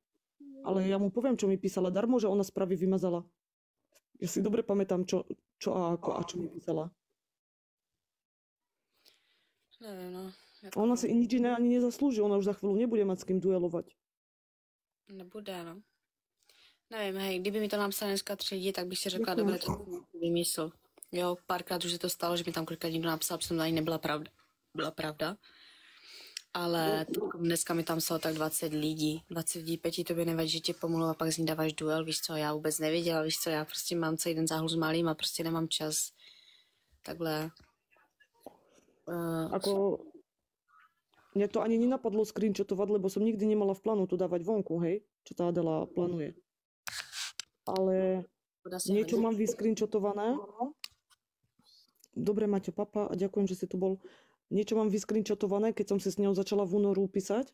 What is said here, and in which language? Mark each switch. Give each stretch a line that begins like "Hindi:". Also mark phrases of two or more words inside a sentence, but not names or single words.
Slovak: Ale ja mu poviem, čo mi písala darmo, že ona správy vymazala. Ja si dobre pamätám, čo a ako a čo mi písala. Neviem, no. Ona si nič iné ani nezaslúži, ona už za chvíľu nebude mať s kým duelovať. Nebude, no.
Czech: Nevím, hej, kdyby mi to napsali dneska 3 lidi, tak bych si řekla, dobré, to vymysl. Jo, párkrát už se to stalo, že mi tam kolikrát někdo napsal, protože to ani nebyla pravda. Byla pravda. Ale dneska mi tam psalo tak 20 lidí. 20 lidí, Peti, tobě nevadí, že tě pomluva, pak z ní dáváš duel, víš co, já vůbec nevěděla, víš co, já prostě mám celý den záhlu s malým a prostě nemám čas. Takhle.
Slovak: Ako... Mne to ani nenapadlo screenshotovať, lebo som nikdy nemala v plánu to dávať vonku, hej, čo tá Adela plánuje. Ale Voda si niečo hodí. mám vyscreenshotované. Dobre, Maťo, papa, a ďakujem, že si tu bol. Niečo mám vyscreenshotované, keď som si s ňou začala v únoru písať.